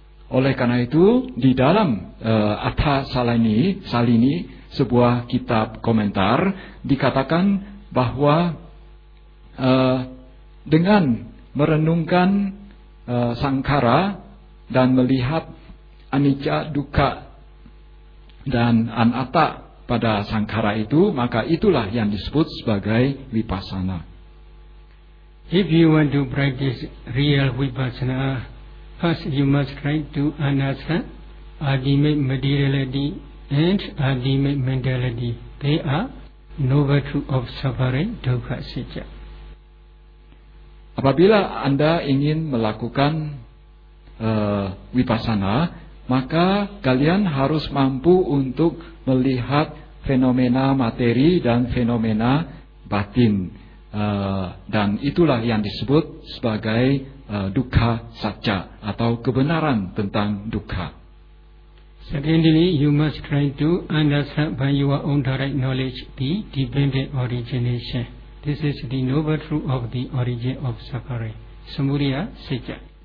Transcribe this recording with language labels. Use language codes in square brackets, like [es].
[id] Oleh karena itu, di dalam Atasalini, sebuah kitab komentar, dikatakan bahwa dengan merenungkan sankhara dan melihat anicca, dukkha, dan anatta pada sankhara itu, maka itulah yang disebut sebagai vipassana. [en] If you want to practice real vipassana, first you must try to understand ultimate materiality and ultimate mentality. They are noble truth of suffering, dukkha, sejak. [id] Apabila Anda ingin melakukan vipassana, maka kalian harus mampu untuk melihat fenomena materi dan fenomena batin, dan itulah yang disebut sebagai dukkha sacca atau kebenaran tentang dukkha. [en] Secondly, you must try to understand by your own direct knowledge the dependent origination. This is the noble truth of the origin of suffering, samudaya sacca.